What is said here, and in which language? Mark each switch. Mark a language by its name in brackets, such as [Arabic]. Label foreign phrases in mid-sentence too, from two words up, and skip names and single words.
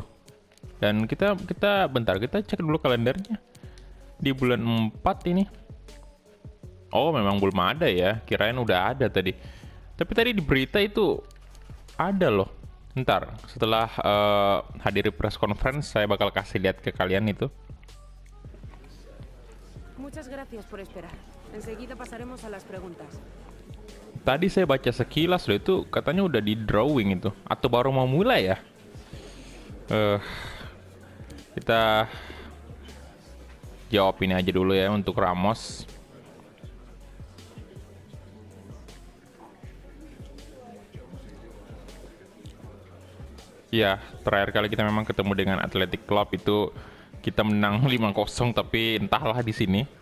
[Indonesian] Dan kita bentar, kita cek dulu kalendernya. Di bulan 4 ini. Oh, memang belum ada ya. Kirain udah ada tadi. Tapi tadi di berita itu ada loh. Ntar, setelah hadiri [English] press conference, [Indonesian] saya bakal kasih lihat ke kalian itu. [Spanish] Muchas gracias por esperar. Enseguida pasaremos a las preguntas. [Indonesian] Tadi saya baca sekilas loh, itu katanya udah di drawing itu. Atau baru mau mulai ya? Kita jawab ini aja dulu ya untuk Ramos. Ya, terakhir kali kita memang ketemu dengan Athletic Club itu kita menang 5-0, tapi entahlah di sini.